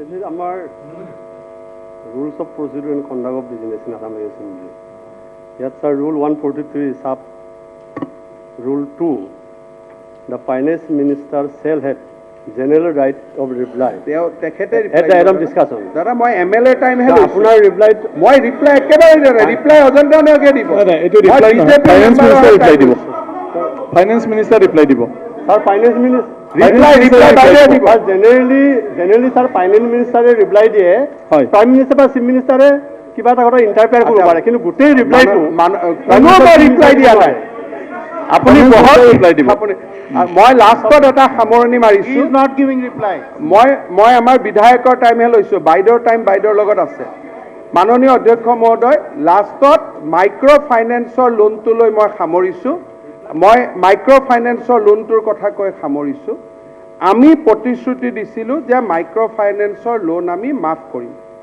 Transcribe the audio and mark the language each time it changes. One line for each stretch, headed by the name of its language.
Assamese: আমাৰ
English: rules of procedure and conduct of business in Assam Assembly. Yes, sir. Rule 143 is up Rule 2, the finance minister shall have general right of reply.
Assamese: তেওঁ তেখেতে
English: At the end of discussion.
Assamese: দাদা মই MLA টাইমহে লৈছোঁ আপোনাৰ reply মই reply একেবাৰে দিয়া নাই ৰিপ্লাই অজন্তা নেওগে দিব এইটো ৰিপ্লাই নহয় ফাইনেন্স মিনিষ্টাৰ ৰিপ্লাই দিব ফাইনেন্স মিনিষ্টাৰ ৰিপ্লাই দিব
English: sir, finance minister.
Assamese: ৰিপ্লাই বাইদেৱে দিব
English: Generally sir, finance minister reply দিয়ে.
Assamese: হয়। Prime minister বা chief minister কিবা এটা কথা ইণ্টাৰফেয়াৰ কৰিব পাৰে, কিন্তু গোটেই ৰিপ্লাইটো কোনোবা ৰিপ্লাই দিয়া নাই আপুনি বহক ৰিপ্লাই দিব আপুনি মই লাষ্টত এটা সামৰণি মাৰিছোঁ
English: not giving reply.
Assamese: মই আমাৰ বিধায়কৰ টাইমহে লৈছোঁ বাইদেউৰ টাইম বাইদেউৰ লগত আছে মাননীয় অধ্যক্ষ মহোদয় লাষ্টত মাইক্ৰ' ফাইনেন্সৰ লোনটো লৈ মই সামৰিছোঁ মই মাইক্ৰ' ফাইনেন্সৰ লোনটোৰ কথা কৈ সামৰিছোঁ আমি প্ৰতিশ্ৰুতি দিছিলোঁ যে মাইক্ৰ' ফাইনেন্সৰ লোন আমি মাফ কৰিম